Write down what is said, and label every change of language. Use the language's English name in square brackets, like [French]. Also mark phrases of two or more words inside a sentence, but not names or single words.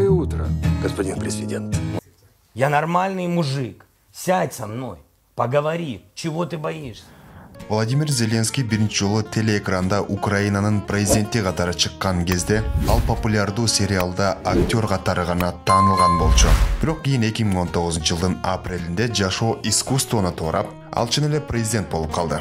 [Russian] утро, господин президент. Я нормальный мужик. Сядь со мной, поговори. Чего ты боишься? [Kyrgyz] Владимир Зеленский биринчи жолу телеэкранда Украинанын президенти катары чыккан кезде ал популярдуу сериалда актер катары гана таанылган болчу. Бирок кийин 2019 жылдын апрелинде жашоо искусствону тоорап, ал чын эле президент болуп калды.